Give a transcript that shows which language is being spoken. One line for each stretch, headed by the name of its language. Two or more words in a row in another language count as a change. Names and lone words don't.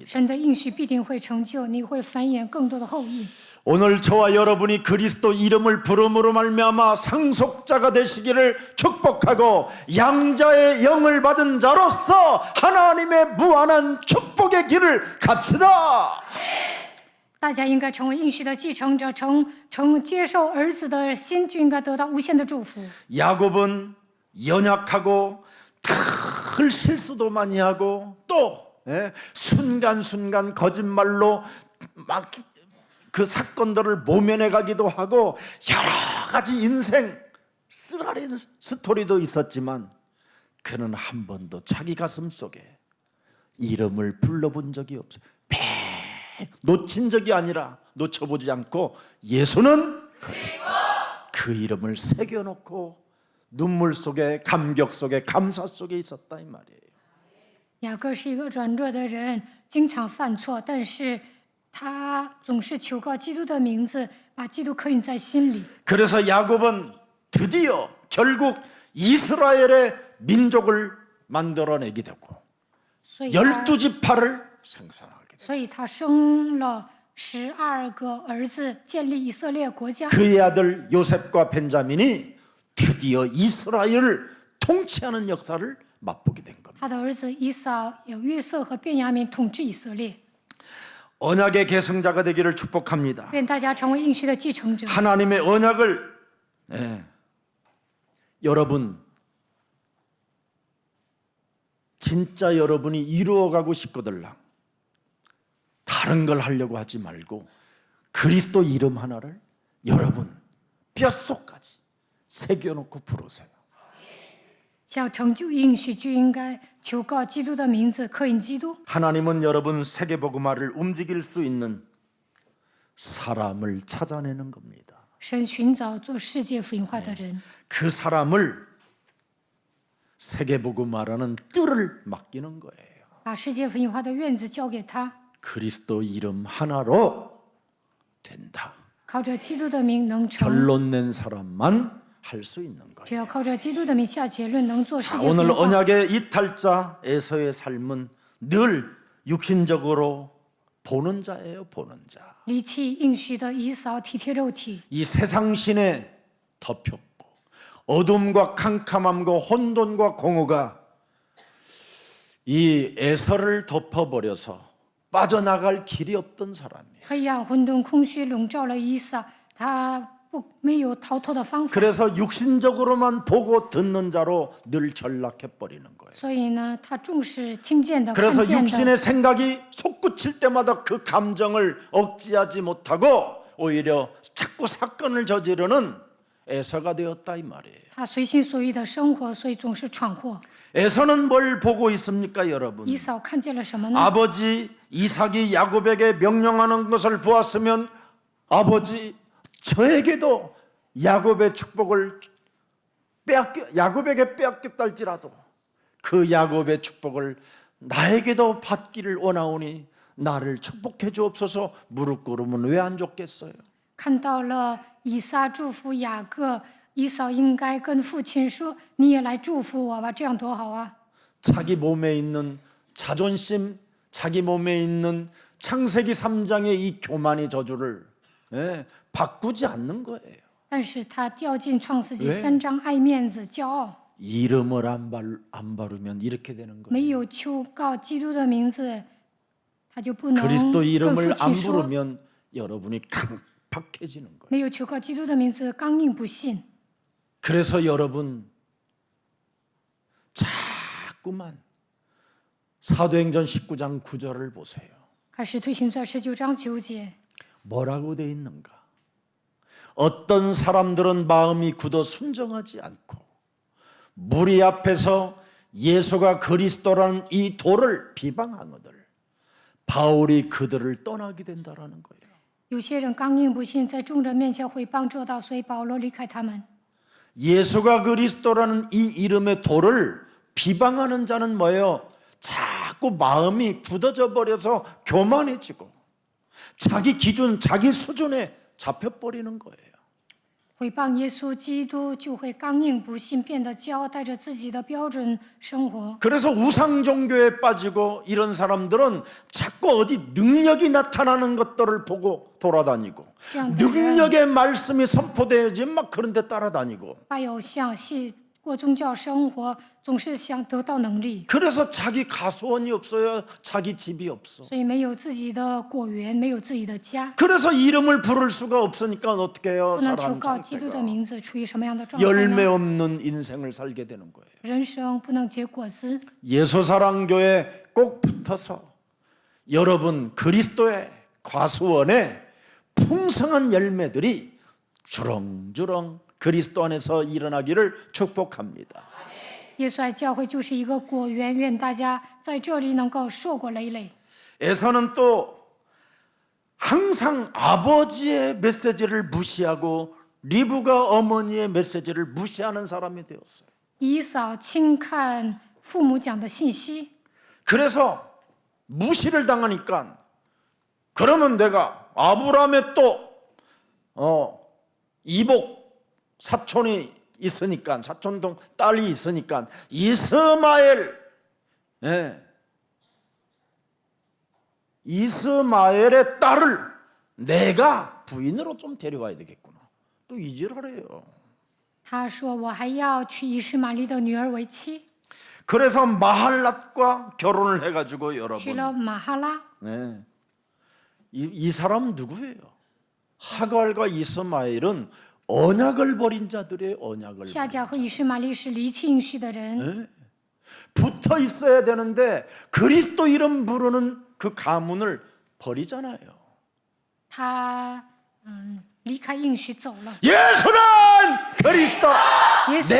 Chinese: 神的应许必定会成就，你会繁衍更多的后裔。
Korean: 오늘 저와 여러분이 그리스도 이름을 부름으로 말미암아 상속자가 되시기를 축복하고 양자의 영을 받은 자로서 하나님의 무한한 축복의 길을 갑시다.
Chinese: 大家应该成为应许的继承者，接受儿子的心，就应该得到无限的祝福。
Korean: 야곱은 연약하고 큰 실수도 많이 하고 또 순간순간 거짓말로 막 그 사건들을 모면해 가기도 하고 여러 가지 인생 쓰라린 스토리도 있었지만 그는 한 번도 자기 가슴 속에 이름을 불러본 적이 없어요. 놓친 적이 아니라 놓쳐보지 않고 예수는 그리스도 그 이름을 새겨놓고 눈물 속에 감격 속에 감사 속에 있었다 이 말이에요.
Chinese: 雅各是一个软弱的人，经常犯错，但是他总是求告基督的名字，把基督刻印在心里。
Korean: 그래서 야곱은 드디어 결국 이스라엘의 민족을 만들어내게 되고
Chinese: 所以他
Korean: 12지파를 생산하게 되고
Chinese: 所以他生了12个儿子，建立以色列国家。
Korean: 그의 아들 요셉과 벤자민이 드디어 이스라엘을 통치하는 역사를 맛보게 된 겁니다.
Chinese: 他的儿子以扫有约瑟和便雅悯统治以色列。
Korean: 언약의 계승자가 되기를 축복합니다.
Chinese: 愿大家成为应许的继承者。
Korean: 하나님의 언약을 여러분 진짜 여러분이 이루어가고 싶거들랑 다른 걸 하려고 하지 말고 그리스도 이름 하나를 여러분 뼛속까지 새겨놓고 부르세요.
Chinese: 想成就应许，就应该求告基督的名字，刻印基督。
Korean: 하나님은 여러분 세계복음화를 움직일 수 있는 사람을 찾아내는 겁니다.
Chinese: 神寻找做世界福音化的人，
Korean: 그 사람을 세계복음화라는 뜰을 맡기는 거예요.
Chinese: 把世界福音化的院子交给他，
Korean: 그리스도 이름 하나로 된다.
Chinese: 靠着基督的名能成。
Korean: 결론 낸 사람만 할 수 있는 거예요.
Chinese: 只要靠着基督的名下结论，能做世
Korean: 자,
Chinese: 界福
Korean: 오늘
Chinese: 音化。
Korean: 언약의 이탈자 에서의 삶은 늘 육신적으로 보는 자예요, 보는 자.
Chinese: 离弃应许的以扫体贴肉体，
Korean: 이 세상 신에 덮였고 어둠과 캄캄함과 혼돈과 공허가 이 에서를 덮어버려서 빠져나갈 길이 없던 사람이에요.
Chinese: 黑暗、混沌、空虚笼罩了以扫，他没有逃脱的方法。
Korean: 그래서 육신적으로만 보고 듣는 자로 늘 전락해 버리는 거예요.
Chinese: 所以呢，他重视听见的、看
Korean: 그래서
Chinese: 见的。
Korean: 육신의 생각이 솟구칠 때마다 그 감정을 억제하지 못하고 오히려 자꾸 사건을 저지르는 에서가 되었다 이 말이에요.
Chinese: 他随心所欲的生活，所以总是闯祸。
Korean: 에서는 뭘 보고 있습니까, 여러분?
Chinese: 以扫看见了什么呢？
Korean: 아버지 이삭이 야곱에게 명령하는 것을 보았으면 아버지 저에게도 야곱의 축복을 야곱에게 빼앗겼다 할지라도 그 야곱의 축복을 나에게도 받기를 원하오니 나를 축복해 주옵소서. 무릎 꿇으면 왜 안 좋겠어요?
Chinese: 看到了以撒祝福雅各，以扫应该跟父亲说：“你也来祝福我吧，这样多好啊！”
Korean: 자기 몸에 있는 자존심, 자기 몸에 있는 창세기 3장의 이 교만의 저주를 바꾸지 않는 거예요.
Chinese: 但是他掉进创世纪
Korean: 왜
Chinese: 3章，爱面子、骄傲，
Korean: 이름을 안 바르면 이렇게 되는 거예요.
Chinese: 没有求告基督的名字，他就不能
Korean: 그리스도
Chinese: 跟父
Korean: 이름을 안
Chinese: 亲说。
Korean: 부르면 여러분이 강팍해지는 거예요.
Chinese: 没有求告基督的名字，刚硬不信。
Korean: 그래서 여러분 자꾸만 사도행전 19장 9절을 보세요.
Chinese: 看使徒行传19章9节，
Korean: 뭐라고 돼 있는가? 어떤 사람들은 마음이 굳어 순종하지 않고 무리 앞에서 예수가 그리스도라는 이 도를 비방하거늘 바울이 그들을 떠나게 된다라는 거예요.
Chinese: 有些人刚硬不信，在众人面前毁谤这道，所以保罗离开他们。
Korean: 예수가 그리스도라는 이 이름의 도를 비방하는 자는 뭐예요? 자꾸 마음이 굳어져 버려서 교만해지고 자기 기준, 자기 수준에 잡혀버리는 거예요.
Chinese: 毁谤耶稣基督，就会刚硬不信，变得骄傲，带着自己的标准生活。
Korean: 그래서 우상 종교에 빠지고 이런 사람들은 자꾸 어디 능력이 나타나는 것들을 보고 돌아다니고 능력의 말씀이 선포되어야지 막 그런 데 따라다니고
Chinese: 拜偶像、过宗教生活，总是想得到能力，
Korean: 그래서 자기 가수원이 없어요. 자기 집이 없어.
Chinese: 所以没有自己的果园，没有自己的家，
Korean: 그래서 이름을 부를 수가 없으니까 어떻게 해요?
Chinese: 不能求
Korean: 사람
Chinese: 告基督的
Korean: 상태가
Chinese: 名字，处于什么样的状态
Korean: 열매
Chinese: 呢？
Korean: 없는 인생을 살게 되는 거예요.
Chinese: 人生不能结果子。
Korean: 예수사랑교회 꼭 붙어서 여러분 그리스도의 과수원에 풍성한 열매들이 주렁주렁 그리스도 안에서 일어나기를 축복합니다.
Chinese: 耶稣爱教会就是一个果园，愿大家在这里能够受果累累。
Korean: 에서는 또 항상 아버지의 메시지를 무시하고 리브가 어머니의 메시지를 무시하는 사람이 되었어요.
Chinese: 以扫轻看父母讲的信息，
Korean: 그래서 무시를 당하니까 그러면 내가 아브라함의 또 이복 사촌이 있으니까 사촌동 딸이 있으니까 이스마엘의 딸을 내가 부인으로 좀 데려와야 되겠구나. 또 이지랄해요.
Chinese: 他说：“我还要娶以实玛利的女儿为妻。
Korean: 그래서 마할랏과 결혼을 해가지고
Chinese: 娶
Korean: 여러분
Chinese: 了马哈拉。
Korean: 네. 이 사람 누구예요? 하갈과 이스마엘은 언약을 버린 자들의 언약을
Chinese: 夏甲和以实玛利是离弃应许的人，
Korean: 네. 붙어 있어야 되는데 그리스도 이름 부르는 그 가문을 버리잖아요.
Chinese: 他离开应许走了。
Korean: 예수는 그리스도.
Chinese: 耶稣